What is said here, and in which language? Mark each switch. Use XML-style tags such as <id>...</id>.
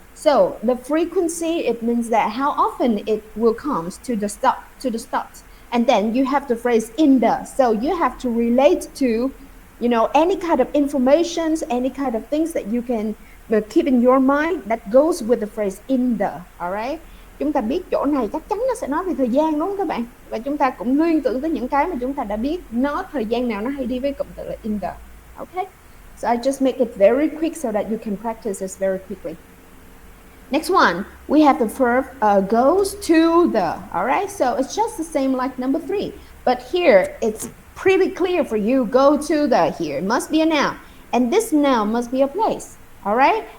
<en>So the frequency, it means that how often it will come to the stop, And then you have the phrase in the. So you have to relate to any kind of information, any kind of things that you can keep in your mind that goes with the phrase in the, alright?</en> <vi>Chúng ta biết chỗ này chắc chắn nó sẽ nói về thời gian, đúng không các bạn? Và chúng ta cũng liên tưởng tới những cái mà chúng ta đã biết nó thời gian nào nó hay đi với cụm từ là in the, okay?</vi> <en>So I just make it very quick so that you can practice this very quickly. Next one, we have the verb goes to the, alright? So it's just the same like number 3, but here it's pretty clear for you. Go to the here. It must be a noun. And this noun must be a place. all right?</en>